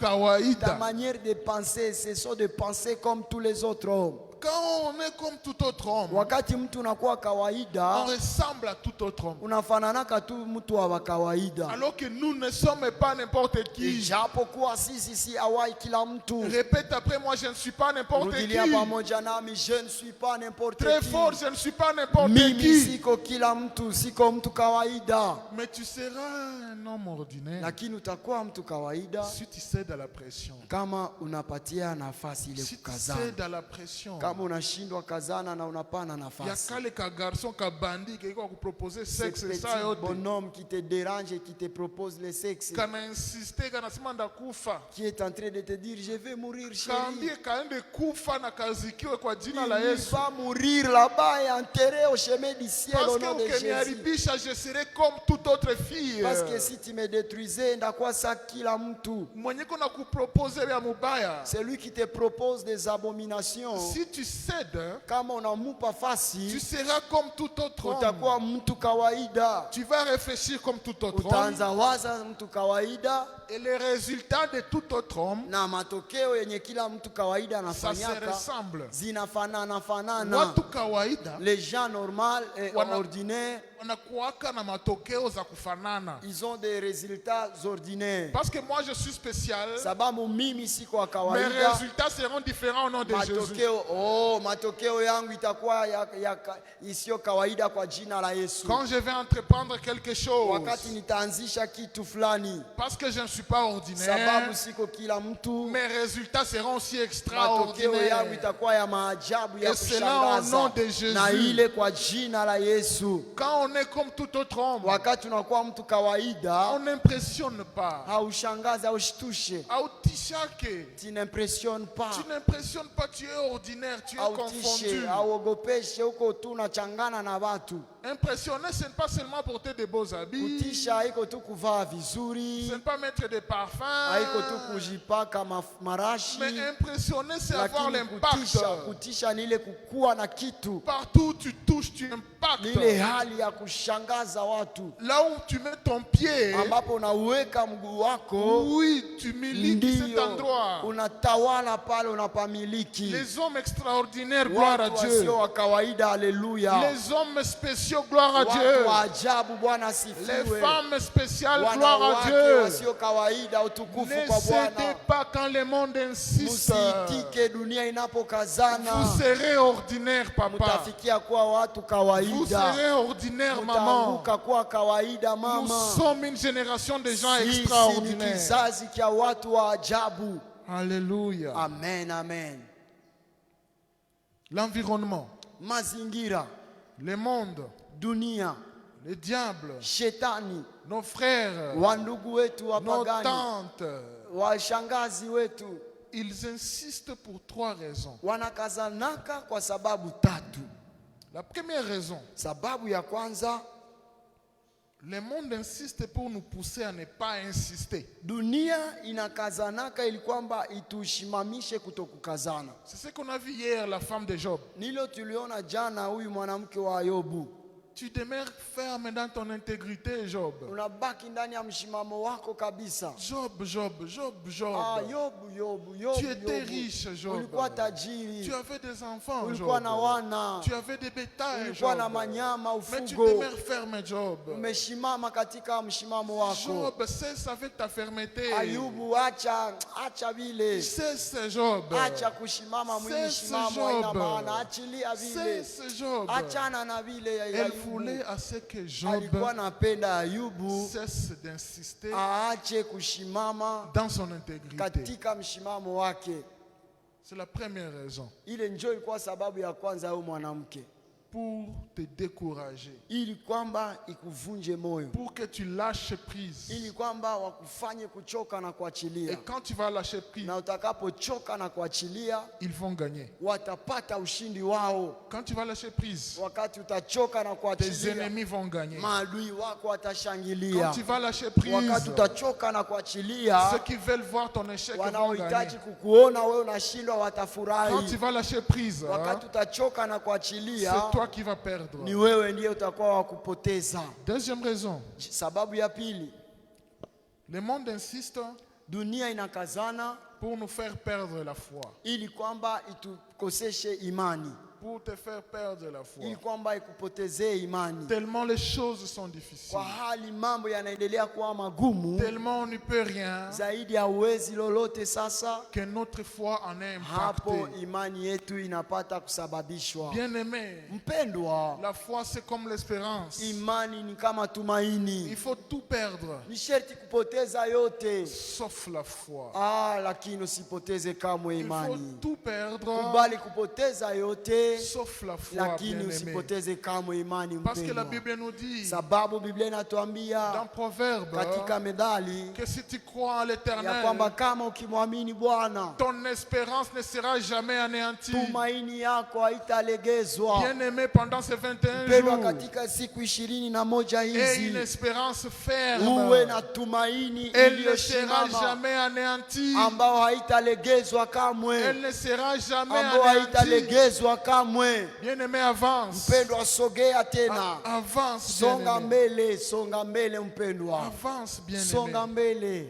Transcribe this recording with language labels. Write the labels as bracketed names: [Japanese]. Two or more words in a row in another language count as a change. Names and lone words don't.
[Swahili] kawaida. [French] manière de penser, c'est ça de penser comme tous les autres hommes. Quand on est comme tout autre homme, [Swahili] wakati mtu unakuwa [French] on [Swahili] kawaida, [French] ressemble à tout autre homme. [Swahili] unafananaka tu mtu wa kawaida. [French] Alors que nous ne sommes pas n'importe qui. [Swahili] Ijapokuwa sisi si awai kila mtu. [French] Répète après moi, je ne suis pas n'importe qui. [Swahili] Rudilia pamoja nami, [French] je ne suis pas n'importe Très qui. fort, je ne suis pas n'importe [Swahili] Mimi [French] qui. [Swahili] siko kila mtu, siko mtu kawaida. [French] Mais tu seras un homme ordinaire [Swahili] Lakini utakuwa mtu kawaida [French] si tu cèdes à la pression. [Swahili] kama unapatia nafasi ile [French] Si tu [Swahili] kukazana. [French] cèdes à la pression. [Swahili] Kama unashindwa kazana na unapana [French] Il y a [Swahili] nafasi. [French] qu'à les garçons qui bandit qui va proposer Ce sexe petit [Swahili] ça yote. [French] bonhomme qui te dérange et qui te propose le sexe, [Swahili] Kana insister kana simanda kufa. [French] qui est en train de te dire je vais mourir [Swahili] Kaambie [French] chérie. [Swahili] kaende kufa na kazikiwe kwa jina la [French] Il [Swahili] Yesu. [French] va mourir là-bas et enterré au chemin du ciel Parce au que nom de Jésus. ukiniharibisha je serai comme toute autre fille. Parce que si tu me détruisais, [Swahili] ndakuwa sa kila mtu. Mwenye kuna kupropose ya mubaya. [French] C'est lui qui te propose des abominations. Si tu cèdes, [Swahili] Kama unamupa [French] tu [Swahili] fasi, [French] seras comme tout autre homme. [Swahili] utakuwa mtu kawaida. [French] Tu vas réfléchir comme tout autre homme. [Swahili] Utaanza waza mtu kawaida, [French] Et les résultats de tout autre homme, [Swahili] na matokeo yenye kila mtu kawaida [French] ça se [Swahili] anafanyaka [French] ressemble. [Swahili] zinafanana fanana. Watu kawaida [French] Les gens normaux et [Swahili] Wana- [French] ordinaires, [Swahili] wanakuwaka na matokeo za kufanana. [French] ils ont des résultats ordinaires. Parce que moi je suis spécial, [Swahili] Sababu mimi siko wa [French] mes [Swahili] kawaida, [French] résultats seront différents au nom de Jésus. [Swahili] matokeo yangu itakuwa isiyo kawaida kwa jina la Yesu. [French] Quand je vais entreprendre quelque chose, [Swahili] Wakati nitaanzisha kitu fulani, [French] parce que je ne suis pas ordinaire, [Swahili] sababu siko kila mtu, [French] mes résultats seront aussi [Swahili] matokeo yangu [French] extraordinaires. [Swahili] itakuwa ya maajabu ya [French] Et cela au nom [Swahili] kushangaza, [French] de Jésus. [Swahili] na ile kwa jina la Yesu. [French] Quand on est comme tout autre homme, [Swahili] Wakati unakuwa mtu kawaida, [French] on n'impressionne pas. [Swahili] haushangazi, haushtushe, Autishake. [French] tu n'impressionnes pas, Tu n'impressionnes pas, tu es ordinaire, tu es [Swahili] hautishe, [French] confondu. [Swahili] hauogopeshe, huko tu unachangana na watu. [French] Impressionner, ce n'est pas seulement porter de beaux habits, [Swahili] Kutisha haiko tu kuvaa [French] ce [Swahili] vizuri, [French] n'est pas mettre des parfums, [Swahili] haiko tu kujipaka marashi, [French] mais impressionner, c'est avoir [Swahili] lakini [French] l'impact. [Swahili] kutisha ni ile kukuwa na kitu, [French] Partout où tu touches, tu [Swahili] ni ile [French] impactes. [Swahili] hali ya kushangaza watu, [French] Là où tu mets ton pied, [Swahili] ambapo unauweka mguu wako, [French] oui, tu milites cet [Swahili] ndio [French] endroit. [Swahili] unatawala pale, unapamiliki. [French] Les hommes extraordinaires, gloire à [Swahili] Watu [French] Dieu. [Swahili] wasio wa kawaida, haleluya. [French] Les hommes spéciaux, gloire à [Swahili] Watu [French] Dieu. [Swahili] wa ajabu, Bwana [French] Les [Swahili] asifiwe. [French] femmes spéciales, gloire à [Swahili] Wanawake [French] Dieu. [Swahili] wasio kawaida, utukufu [French] Ne [Swahili] kwa [French] cédez [Swahili] Bwana. [French] pas quand le monde insiste. [Swahili] Musiitike dunia inapokazana, [French] Vous serez ordinaire, papa. [Swahili] mutafikia kuwa watu [French] Vous [Swahili] kawaida, [French] serez ordinaire, maman. [Swahili] mutaanguka kuwa kawaida [French] Nous [Swahili] mama. [French] sommes une génération de gens [Swahili] Sisi ni [French] extraordinaires. [Swahili] kizazi cha watu wa ajabu. [French] Alléluia. Amen, amen. L'environnement, [Swahili] Mazingira, [French] le monde, [Swahili] dunia, [French] le diable, [Swahili] shetani, [French] nos frères, [Swahili] wandugu wetu [French] nos [Swahili] wapagani, [French] tantes, [Swahili] washangazi wetu [French] ils insistent pour 3 raisons. [Swahili] wanakazanaka kwa sababu tatu. [French] La première raison, [Swahili] Sababu ya kwanza, [French] le monde insiste pour nous pousser à ne pas insister. [Swahili] dunia inakazanaka ili kwamba itushimamishe kutokukazana. [French] C'est ce qu'on a vu hier, la femme de Job. [Swahili] Nilo tuliona jana huyu mwanamke wa Yobu. [French] Tu demeures ferme dans ton intégrité, Job. [Swahili] Unabaki ndani ya mshimamo wako kabisa. [French] Job, Job, Job, Job. [Swahili] Yobu, [French] Tu étais riche, Job. [Swahili] ulikuwa tajiri, [French] Tu avais des enfants, [Swahili] ulikuwa [French] Job. [Swahili] na wana, [French] Tu avais des bétails, [Swahili] ulikuwa na [French] Job. [Swahili] manyama, [French] Mais tu [Swahili] ufugo. [French] demeures ferme, Job. [Swahili] Umeshimama katika mshimamo wako. [French] Job, cesse avec ta fermeté. [Swahili] Ayubu, acha vile. [French] Cesse, Job. [Swahili] Acha kushimama mwili [French] Cesse, [Swahili] shimamo haina [French] Job. [Swahili] maana, achilia vile. [French] Cesse, Job. [Swahili] Achana na vile ya [French] Elle [Swahili] Ayubu. [French] voulait à ce que Job [Swahili] Alikuwa napenda Ayubu [French] cesse d'insister [Swahili] aache kushimama [French] dans son intégrité. [Swahili] katika mshimamo wake. [French] C'est la première raison. [Swahili] Ile njoo ilikuwa sababu ya kwanza ya huyu mwanamke, [French] Pour te décourager. [Swahili] ili kwamba ikuvunje moyo, [French] Pour que tu lâches prise. [Swahili] ili kwamba wakufanye kuchoka na [French] Et [Swahili] kuachilia, [French] quand tu vas lâcher prise, [Swahili] na utakapochoka na kuachilia [French] ils vont gagner. [Swahili] watapata ushindi wao. [French] Quand tu vas lâcher prise, [Swahili] Wakati utachoka na [French] tes [Swahili] kuachilia, [French] ennemis vont gagner. [Swahili] maadui wako [French] Quand [Swahili] watashangilia. [French] tu vas lâcher [Swahili] Wakati [French] prise, [Swahili] utachoka na kuachilia, [French] ceux qui veulent voir ton échec vont [Swahili] wanaohitaji [French] gagner. [Swahili] kukuona wewe unashindwa [French] Quand tu [Swahili] watafurahi. [French] vas lâcher prise, [Swahili] Wakati utachoka na [French] c'est [Swahili] kuachilia, [French] toi qui vas perdre. [Swahili] ni wewe ndiye utakuwa wa kupoteza. [French] Deuxième raison, [Swahili] Sababu ya pili, [French] le monde insiste [Swahili] dunia inakazana [French] pour nous faire perdre la foi. [Swahili] ili kwamba itukoseshe imani, [French] Pour te faire perdre la foi. [Swahili] ili kwamba ikupotezee imani. [French] Tellement les choses sont difficiles. [Swahili] Kwa hali mambo yanaendelea kuwa magumu, [French] Tellement on ne peut rien [Swahili] zaidi ya uwezi lolote sasa, [French] que notre foi en est [Swahili] hapo [French] impactée. [Swahili] imani yetu inapata kusababishwa. [French] Bien-aimé, [Swahili] Mpendwa, [French] la foi c'est comme l'espérance. [Swahili] imani ni kama tumaini. [French] Il faut tout perdre [Swahili] Ni sherti kupoteza yote, [French] sauf la foi. [Swahili] lakini usipoteze kamwe [French] Il faut [Swahili] imani. [French] tout perdre [Swahili] Kubali kupoteza yote, [French] sauf la foi, [Swahili] lakini [French] bien-aimé. [Swahili] usipoteze kamwe imani, [French] Parce que la [Swahili] mpendwa. [French] Bible nous dit [Swahili] Sababu Biblia [French] dans [Swahili] inatuambia [French] Proverbe [Swahili] katika Methali [French] que si tu crois en [Swahili] ya [French] l'Éternel, [Swahili] kwamba kama ukimwamini Bwana, [French] ton espérance ne sera jamais anéantie. [Swahili] tumaini yako haitalegezwa. [French] Bien-aimé, pendant ces 21 [Swahili] Mpendwa, [French] jours, [Swahili] katika siku 21 [French] aie une [Swahili] hizi [French] espérance [Swahili] uwe [French] ferme. [Swahili] na tumaini [French] Elle ne sera [Swahili] iliyosimama [French] jamais anéantie. [Swahili] ambao haitalegezwa [French] Elle [Swahili] kamwe, [French] ne sera jamais [Swahili] ambao [French] anéantie. [Swahili] haitalegezwa kamwe. [French] Bien-aimé, avance. [Swahili] Mpendwa, sogea tena, [French] Avance, [Swahili] songa [French] bien-aimé. [Swahili] mbele, songa mbele mpendwa, [French] Avance, [Swahili] songa [French] bien-aimé. [Swahili] mbele.